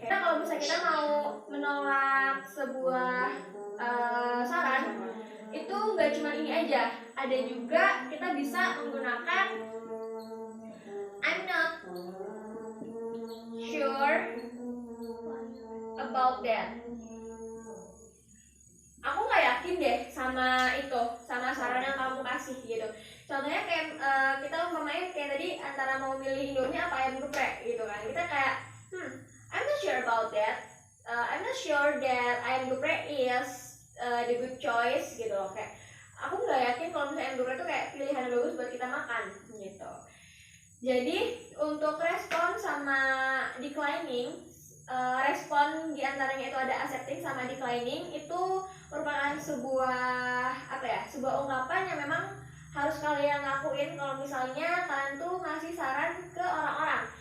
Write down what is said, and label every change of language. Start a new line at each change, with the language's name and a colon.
Indonesian: Karena kalau misalnya kita mau menolak sebuah saran, itu nggak cuma ini aja, ada juga kita bisa menggunakan
English: I'm not sure about that.
Indonesian: Aku nggak yakin deh sama saran yang kamu kasih gitu. Contohnya kayak kita umpamanya kayak tadi antara mau milih Indomie apa ayam geprek gitu kan. Kita kayak
English: I'm not sure about that. I'm not sure that ayam geprek is the good choice
Indonesian: gitu loh. Kayak aku nggak yakin kalau misalnya ayam geprek itu kayak pilihan yang bagus buat kita makan gitu. Jadi untuk respon sama declining, respon diantaranya itu ada accepting sama declining, itu merupakan sebuah ungkapan yang memang harus kalian lakuin kalau misalnya kalian tuh ngasih saran ke orang-orang.